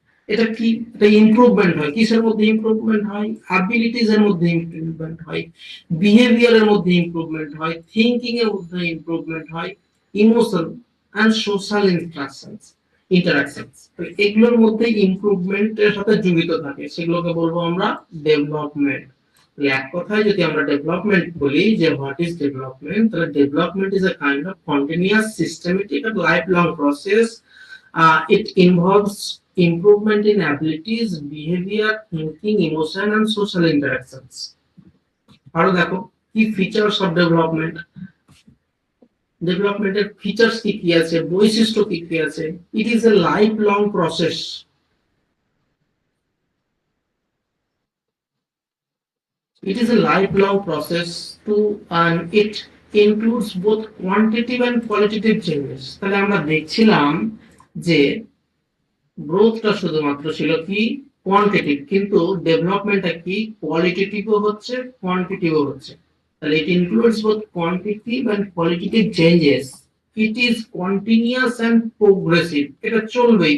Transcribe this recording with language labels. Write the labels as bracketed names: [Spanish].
[Bangla] এটা কি, এটা ইমপ্রুভমেন্ট হয় কিসের মধ্যে, ইমপ্রুভমেন্ট হয় অ্যাবিলিটিস এর মধ্যে, ইমপ্রুভমেন্ট হয় বিহেভিয়ারের মধ্যে, ইমপ্রুভমেন্ট হয় থিংকিং এর মধ্যে, ইমপ্রুভমেন্ট হয় [English] Emotion and social interactions. [Bangla] এগুলোর মধ্যে ইমপ্রুভমেন্টের সাথে জড়িত থাকে, সেগুলোকে বলবো আমরা ডেভেলপমেন্ট। এক কথায় যদি আমরা ডেভেলপমেন্ট বলি, [English] যে what is development, তাহলে development is a kind of continuous systematic and life long process. It involves improvement in abilities, behavior, thinking, emotion, and social interactions. [Bangla] আরো দেখো, কি [English] features of development, [Bangla] ডেভেলপমেন্টের ফিচার্স কি কি আছে, বৈশিষ্ট্য কি কি আছে। [English] It is a life long process. It is a lifelong process to, and it includes both quantitative and qualitative changes. [Bangla] তাহলে আমরা দেখছিলাম যে গ্রোথটা শুধুমাত্র ছিল কি কোয়ান্টিটিভ, কিন্তু ডেভেলপমেন্টটা কি কোয়ালিটেটিভও হচ্ছে, কোয়ান্টিটিভও হচ্ছে। [English] তাহলে it includes both quantitative and qualitative changes. It is continuous and progressive. [Bangla] এটা চলবেই।